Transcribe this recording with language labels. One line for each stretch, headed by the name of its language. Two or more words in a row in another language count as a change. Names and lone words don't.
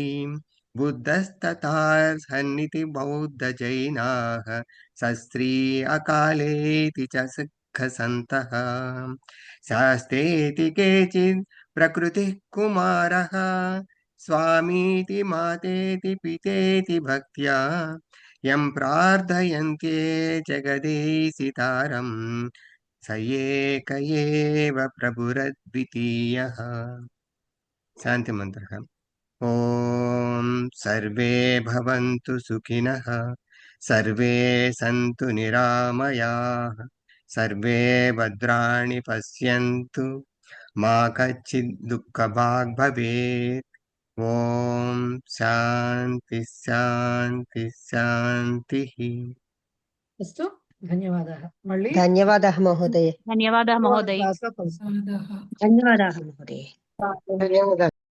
Sanskrit: బుద్ధస్తథార్హన్నితి బౌద్ధ జైనాః సస్త్రీ అకాలేతి చ సిద్ధసంతః శాస్తేతి కేచిద్ ప్రకృతిః కుమారః స్వామీతి మాతేతి పితేతి భక్త్యా యం ప్రార్థయంతే జగదేశితారం స ఏక ఏవ ప్రభురద్వితీయః. శాంతి మంత్రః. ॐ सर्वे भवन्तु सुखिनः सर्वे सन्तु निरामयाः सर्वे भद्राणि पश्यन्तु मा कश्चित् दुःखभाग् भवेत् ॐ शान्ति शान्ति शान्तिः अस्तु ధన్యవాదాः మళ్ళీ ధన్యవాదాः మహోదయ
Telugu: ధన్యవాదాలు మహోదయ్. క్లాస్లో కలుస్తాం.
Sanskrit: ధన్యవాదాः మహోదయ
Telugu: ధన్యవాదాలు.